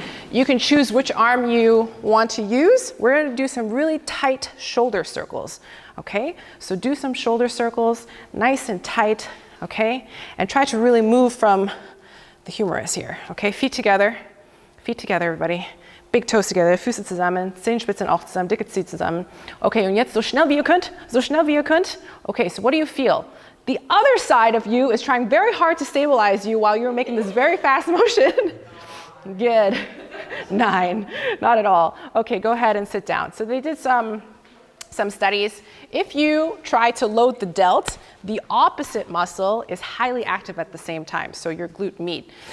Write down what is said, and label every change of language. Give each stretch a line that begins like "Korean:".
English: You can choose which arm you want to use. We're going to do some really tight shoulder circles, okay? So do some shoulder circles, nice and tight, okay? And try to really move from the humerus here, okay? Feet together, everybody. Big toes together,
German: Füße zusammen, Zehenspitzen auch zusammen, dicke Zeh zusammen. Okay, und jetzt so schnell wie ihr könnt, so schnell wie ihr könnt.
English: Okay, so what do you feel? The other side of you is trying very hard to stabilize you while you're making this very fast motion. Good. 9, not at all. Okay, go ahead and sit down. So they did some studies. If you try to load the delt, the opposite muscle is highly active at the same time, so your glute med.